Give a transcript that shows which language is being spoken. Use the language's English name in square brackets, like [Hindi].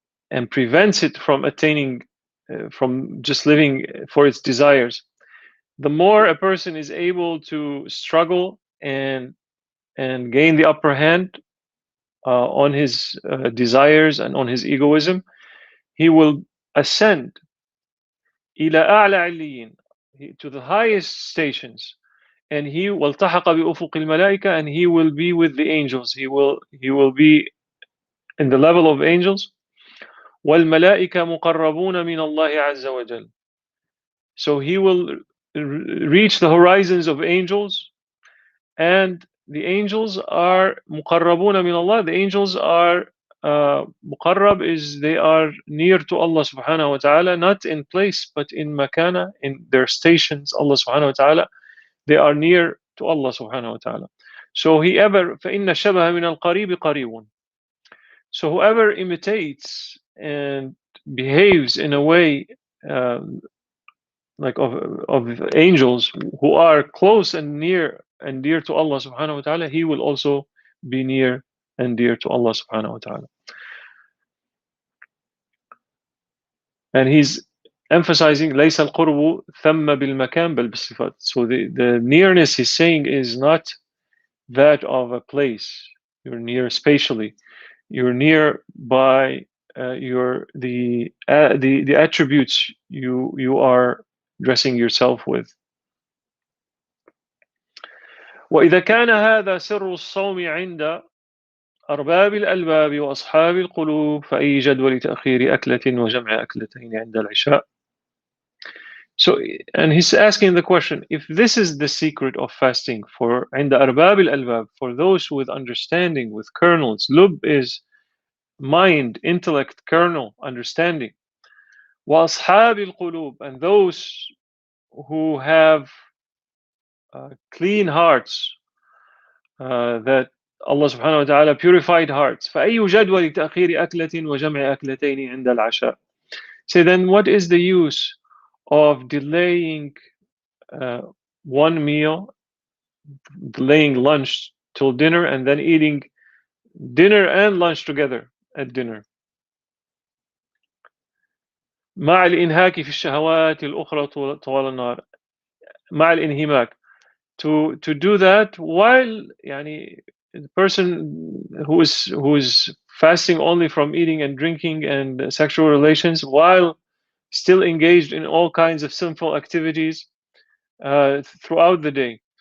[English] and prevents it from attaining, from just living for its desires, the more a person is able to struggle and gain the upper hand on his desires and on his egoism, he will ascend [Arabic] إلى أعلى عليين, [English] to the highest stations, and he [Arabic] والتحق بأفق الملائكة, [English] and he will be with the angels. He will be in the level of angels. [Arabic] والملائكة مقربون من الله عز وجل. [English] So he will reach the horizons of angels, and the angels are [Arabic] مقربون من [English] Allah. The angels are مقرب is they are near to Allah subhanahu wa ta'ala, not in place but in makana, in their stations. Allah subhanahu wa ta'ala, they are near to Allah subhanahu wa ta'ala. So whoever [Arabic] فإن الشبه من القريب قريب. [English] So whoever imitates and behaves in a way um, like of angels who are close and near and dear to Allah subhanahu wa ta'ala, he will also be near and dear to Allah subhanahu wa ta'ala. And he's emphasizing [Arabic] ليس القرب ثم بالمكان بل بالصفات. [English] So the nearness he's saying is not that of a place. You're near spatially. You're near by the attributes you are dressing yourself with. [Arabic] وإذا كان هذا سر الصوم عند أرباب الألباب وأصحاب القلوب فأي جدول تأخير أكلة وجمع أكلتين عند العشاء. [English] So, and he's asking the question, if this is the secret of fasting for [Arabic] عند أرباب الألباب, [English] for those with understanding, with kernels, lub is mind, intellect, kernel, understanding, [Arabic] وأصحاب القلوب, [English] and those who have clean hearts, that Allah subhanahu wa ta'ala purified hearts. [Arabic] فأي جدول تأخير أكلة وجمع أكلتين عند العشاء. [English] So then what is the use of delaying one meal, delaying lunch till dinner, and then eating dinner and lunch together at dinner? [Arabic] مع الإنهاك في الشهوات الأخرى طوال النهار. مع الانهماك. [English] To do that while يعني the person who is fasting only from eating and drinking and sexual relations, while still engaged in all kinds of sinful activities throughout the day.